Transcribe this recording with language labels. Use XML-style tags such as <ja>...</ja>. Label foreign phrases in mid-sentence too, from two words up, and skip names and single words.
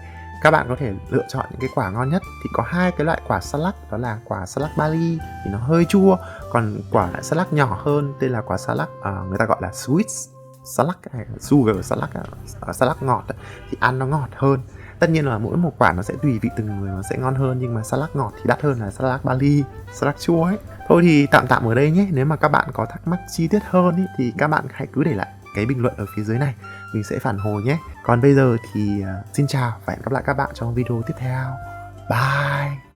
<vi>Các bạn có thể lựa chọn những cái quả ngon nhất. Thì có hai cái loại quả salak, đó là quả salak Bali thì nó hơi chua, còn quả salak nhỏ hơn tên là quả salak người ta gọi là</vi> <en>sweet salak</en> <vi>hay</vi> <en>sugar salak,</en> <vi>salak ngọt thì ăn nó ngọt hơn. Tất nhiên là mỗi một quả nó sẽ tùy vị từng người, nó sẽ ngon hơn, nhưng mà salak ngọt thì đắt hơn là salak Bali, salak chua ấy. Thôi thì tạm ở đây nhé. Nếu mà các bạn có thắc mắc chi tiết hơn ý, thì các bạn hãy cứ để lại cái bình luận ở phía dưới này, mình sẽ phản hồi nhé. Còn bây giờ thì xin chào và hẹn gặp lại các bạn trong video tiếp theo. Bye.</vi>